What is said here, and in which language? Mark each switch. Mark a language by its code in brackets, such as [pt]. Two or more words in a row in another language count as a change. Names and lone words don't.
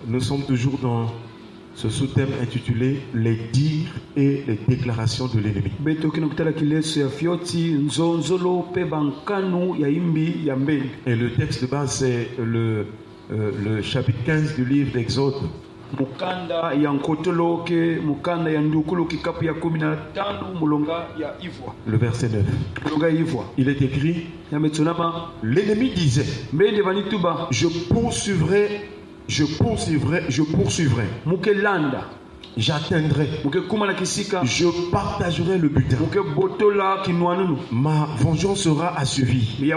[fr] Nous sommes toujours dans ce sous-thème intitulé Les dires et les déclarations de l'ennemi. Et le texte de base, c'est le chapitre 15 du livre d'Exode. [ktu] Mukanda ya nkotolo ke mukanda ya ndukulu kikapu ya 15 mulonga ya Ivwa. [fr] Le verset 9. [ktu] Mulonga Ivwa. [fr] Il est écrit, l'ennemi disait, [ktu] mbende vanituba [fr] je poursuivrai, [ktu] mukelanda [fr] j'atteindrai, je partagerai le butin. Ma vengeance sera assuivie.